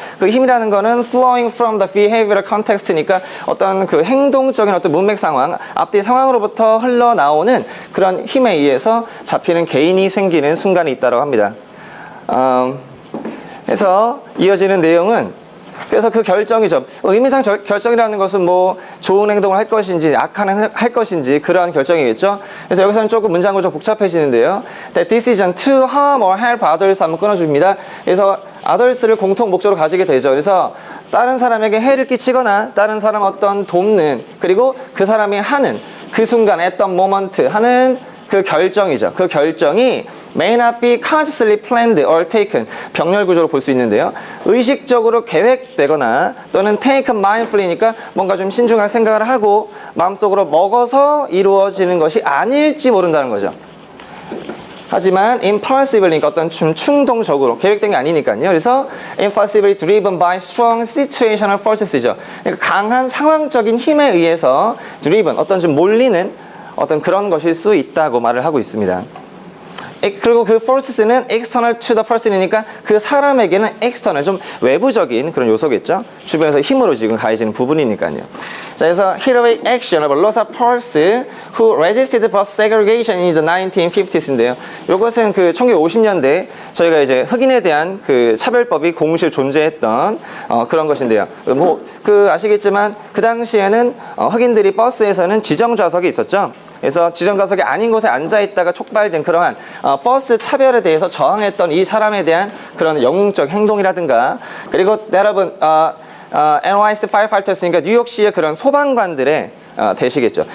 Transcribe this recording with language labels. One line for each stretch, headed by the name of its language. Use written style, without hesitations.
Korean: 그 힘이라는 거는
English: flowing from the behavioral context
Korean: 니까 어떤 그 행동적인 어떤 문맥 상황, 앞뒤 상황으로부터 흘러나오는 그런 힘에 의해서 잡히는 개인이 생기는 순간이 있다고 합니다. 그래서 이어지는 내용은 그래서 그 결정이죠. 의미상 결정이라는 것은 뭐 좋은 행동을 할 것인지 악한 행동을 할 것인지 그러한 결정이겠죠. 그래서 여기서는 조금 문장도 좀 복잡해지는데요.
English: The decision to harm or help others
Korean: 한번 끊어줍니다. 그래서 others를 공통 목적으로 가지게 되죠. 그래서 다른 사람에게 해를 끼치거나 다른 사람 어떤 돕는, 그리고 그 사람이 하는 그 순간
English: at the moment
Korean: 하는 그 결정이죠. 그 결정이
English: may not be consciously planned or taken,
Korean: 병렬 구조로 볼 수 있는데요. 의식적으로 계획되거나 또는
English: taken mindfully
Korean: 니까 뭔가 좀 신중하게 생각을 하고 마음속으로 먹어서 이루어지는 것이 아닐지 모른다는 거죠. 하지만 impulsively니까 어떤 좀 충동적으로 계획된 게 아니니까요. 그래서
English: impulsively driven by strong situational forces죠.
Korean: 그러니까 강한 상황적인 힘에 의해서 driven, 어떤 좀 몰리는 어떤 그런 것일 수 있다고 말을 하고 있습니다. 그리고 그 forces는
English: external to the person
Korean: 이니까 그 사람에게는 external, 좀 외부적인 그런 요소겠죠. 주변에서 힘으로 지금 가해지는 부분이니까요. 자, 그래서
English: heroic action of Rosa Parks who resisted bus segregation in the 1950s인데요.
Korean: 이것은 그 1950년대 저희가 이제 흑인에 대한 그 차별법이 공식 존재했던 그런 것인데요. 뭐 그 아시겠지만 그 당시에는 흑인들이 버스에서는 지정 좌석이 있었죠. 그래서 지정 좌석이 아닌 곳에 앉아 있다가 촉발된 그러한 버스 차별에 대해서 저항했던 이 사람에 대한 그런 영웅적 행동이라든가, 그리고 여러분 NYC Firefighters니까 뉴욕시의 그런 소방관들의 대시겠죠.